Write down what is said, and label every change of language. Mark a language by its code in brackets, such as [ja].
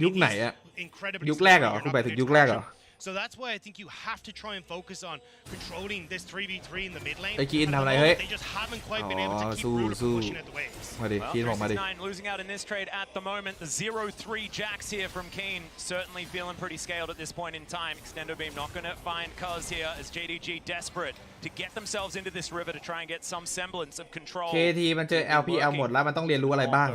[th] ยุคไหนอะยุคแรกเหรอคุณหมายถึงยุคแรกเหรอ [en] So that's why I think you have to try and focus on controlling this 3v3 in the mid lane. [th] ไอ้กีนทำอะไรเฮ้ย [en] They just haven't quite been able to keep Ruler pushing at the waves. [th] มาดิกีนบอกมาดิ [en] 9 losing out in this trade at the moment. The 0-3 jacks here from Keen. Certainly feeling pretty scaled at this point in time. Extendo Beam not going to find Cuz here as JDG desperate to get themselves into this river to try and get some semblance of control. [th] KT มันเจอ LPL หมดแล้วมันต้องเรียนรู้อะไรบ้าง